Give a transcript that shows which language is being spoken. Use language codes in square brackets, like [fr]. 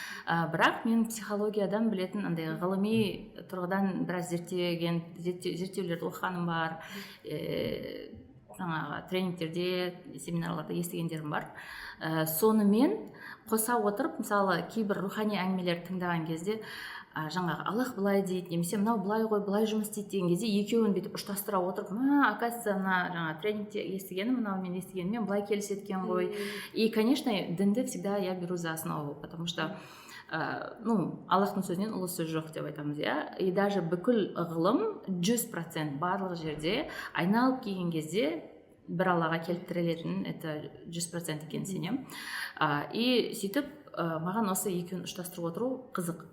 [kk] Бірақ мен психологиядан білетін андай ғылыми тұрғыдан біраз зерттеулерді оқығаным бар, жаңағы тренингтерде, семинарларда естігендерім бар. Сонымен қоса отырып, мысалы, кейбір рухани әңгімелер тыңдаған кезде жаңағы Аллах былай дейді, немесе мынау былай ғой, былай жұмыс істейді деген кезде екеуін бүйтіп ұштастыра отырып, оказывается, жаңа тренингте естігенім, мынау мен естігеніммен былай келіседі екен ғой. [ru] И, конечно, [kk] дінді [ru] всегда я беру за основу, потому что [kk] Аллахтың сөзінен ұлы сөз жоқ деп айтамыз, иә. [ru] И даже [kk] бүкіл ғылым 100% барлық жерде айналып келген кезде бір аллаға келіп тірелетін, [ru] это 100% [kk] екенін сенемін. И сөйтіп маған осы екеуін ұштастырып отыру қызық.